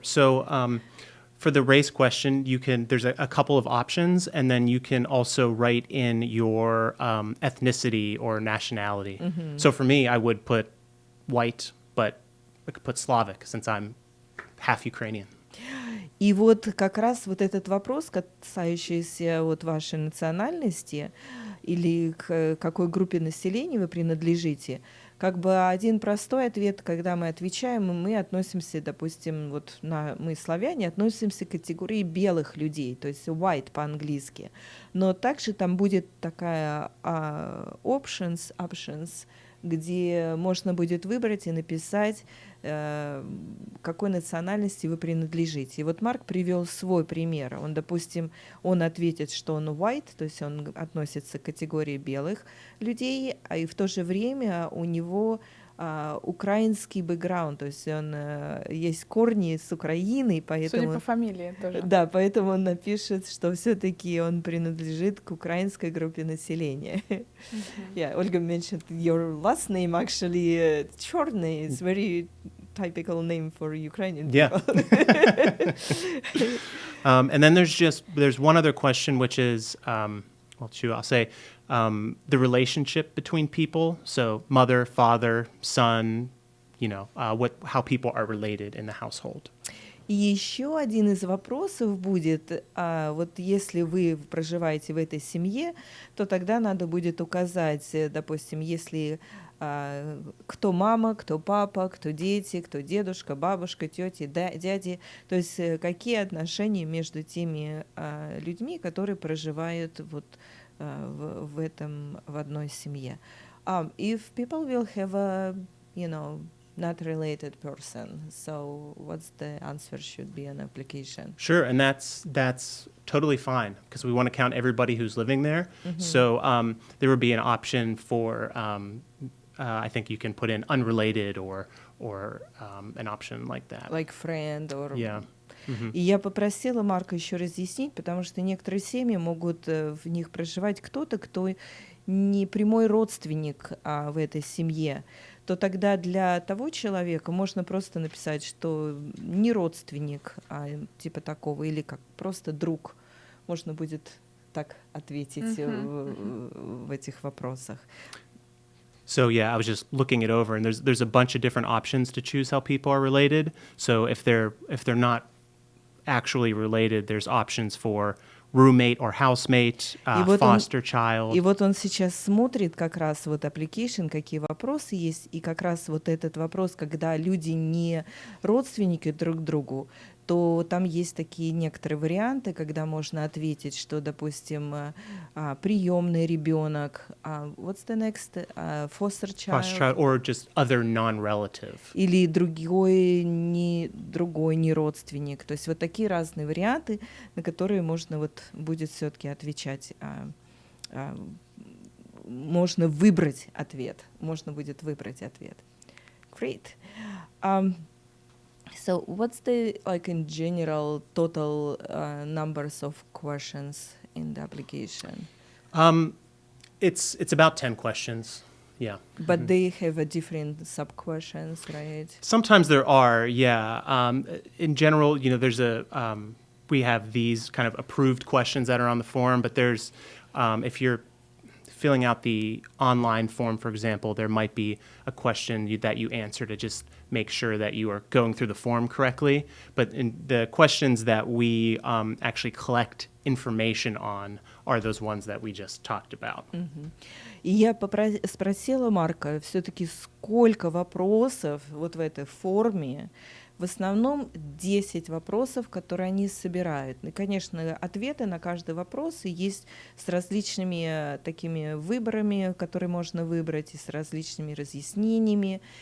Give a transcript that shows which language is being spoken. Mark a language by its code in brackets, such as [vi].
[en] So for the race question, there's a couple of options, and then you can also write in your ethnicity or nationality. So for me, I would put white, but I could put Slavic since I'm half Ukrainian. [ru] И вот как раз вот этот вопрос, касающийся вот вашей национальности или к какой группе населения вы принадлежите, как бы один простой ответ, когда мы отвечаем, мы относимся, допустим, мы славяне, относимся к категории белых людей, то есть white по-английски. Но также там будет такая options, где можно будет выбрать и написать, какой национальности вы принадлежите. И вот Марк привел свой пример. Он, допустим, он ответит, что он white, то есть он относится к категории белых людей, а и в то же время у него украинский бэкграунд, то есть он есть корни с Украины, поэтому... Судя по фамилии тоже. Да, поэтому он напишет, что все-таки он принадлежит к украинской группе населения. [en] Yeah, Olga mentioned your last name actually, Chorny, is very typical name for Ukrainian people. And then there's one other question, which is, I'll say, the relationship between people. So mother, father, son, how people are related in the household. [ru] И еще один из вопросов будет, вот если вы проживаете в этой семье, то тогда надо будет указать, допустим, если кто мама, кто папа, кто дети, кто дедушка, бабушка, тети, дяди, то есть какие отношения между теми людьми, которые проживают вот в одной семье. [en] If people will have a, not related person, so what's the answer should be an application? Sure, and that's totally fine because we want to count everybody who's living there. So there would be an option for, I think you can put in unrelated or an option like that. Like friend or... Yeah. [ru] И я попросила Марка еще разъяснить, потому что некоторые семьи могут в них проживать кто-то, кто не прямой родственник в этой семье, то тогда для того человека можно просто написать, что не родственник, типа такого, или как просто друг. Можно будет так ответить в этих вопросах. [en] So yeah, I was just looking it over, and there's a bunch of different options to choose how people are related. So if they're not actually related, there's options for roommate or housemate, foster child. [ru] И вот он сейчас смотрит как раз вот application, какие вопросы есть, и как раз вот этот вопрос, когда люди не родственники друг другу, то там есть такие некоторые варианты, когда можно ответить, что, допустим, приемный ребенок, [en] what's the next, foster child, or just other non-relative. [ru] Или другой не родственник. То есть вот такие разные варианты, на которые можно вот будет все-таки отвечать. Можно выбрать ответ. Можно будет выбрать ответ. [en] Great. So what's the, like in general, total numbers of questions in the application? It's about 10 questions. Yeah. But they have a different sub-questions, right? Sometimes there are, yeah. In general, there's we have these kind of approved questions that are on the form, but there's, if you're filling out the online form, for example, there might be a question that you answer to just make sure that you are going through the form correctly. But in the questions that we actually collect information on are those ones that we just talked about. [ru] И я спросила Марка все-таки, сколько вопросов вот в этой форме. В основном 10 вопросов, которые они собирают. И, конечно, ответы на каждый вопрос есть с различными такими выборами, которые можно выбрать, и с различными разъяснениями.